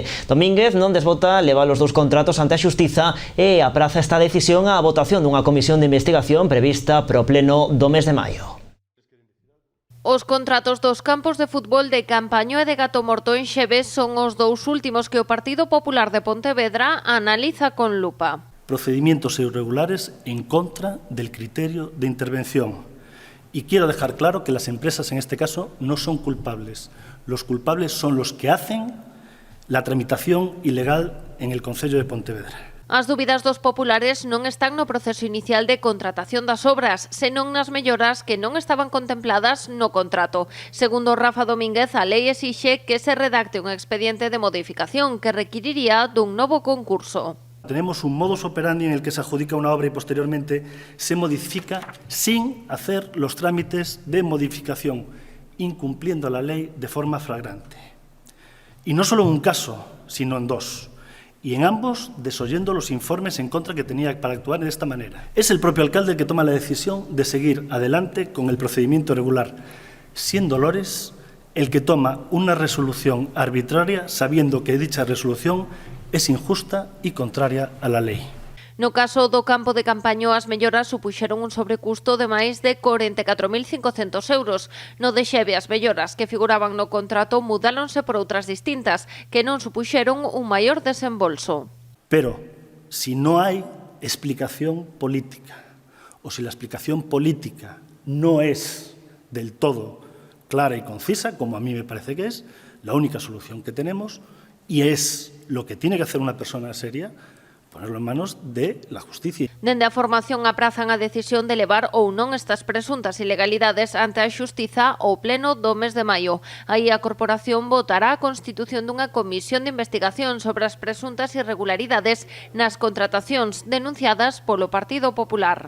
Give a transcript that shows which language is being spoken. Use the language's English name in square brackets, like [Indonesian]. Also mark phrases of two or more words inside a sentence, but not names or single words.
[Galician] Domínguez non desbota levar os dous contratos ante a Xustiza e apraza esta decisión á votación dunha comisión de investigación prevista para o pleno do mes de maio. Os contratos dos campos de fútbol de Campañó e de Gatomorto en Xeve son os dous últimos que o Partido Popular de Pontevedra analiza con lupa. [Spanish] Procedimientos irregulares en contra del criterio de intervención. Y quiero dejar claro que las empresas en este caso no son culpables. Los culpables son los que hacen la tramitación ilegal en el Concello de Pontevedra. [Galician] As dúbidas dos populares non están no proceso inicial de contratación das obras, senón nas melloras que non estaban contempladas no contrato. Segundo Rafa Domínguez, a lei exixe que se redacte un expediente de modificación que requiriría dun novo concurso. [Spanish] Tenemos un modus operandi en el que se adjudica una obra y posteriormente se modifica sin hacer los trámites de modificación, incumpliendo la ley de forma flagrante. Y no solo en un caso, sino en dos. Y en ambos desoyendo los informes en contra que tenía para actuar de esta manera. Es el propio alcalde el que toma la decisión de seguir adelante con el procedimiento regular, siendo Lores el que toma una resolución arbitraria sabiendo que dicha resolución es injusta y contraria a la ley. [Galician] No caso do campo de Campaño, as melloras supuxeron un sobrecusto de máis de 44.500 euros. No de Xeve, as melloras que figuraban no contrato mudáronse por outras distintas, que non supuxeron un maior desembolso. [Spanish] Pero, si no hay explicación política, o si la explicación política no es del todo clara y concisa, como a mí me parece que es, la única solución que tenemos, y es lo que tiene que hacer una persona seria, ponerlo en manos de la justicia. [Galician] Dende a formación aprazan a decisión de levar ou non estas presuntas ilegalidades ante a Xustiza ao pleno do mes de maio. Aí a corporación votará a constitución dunha comisión de investigación sobre as presuntas irregularidades nas contratacións denunciadas polo Partido Popular.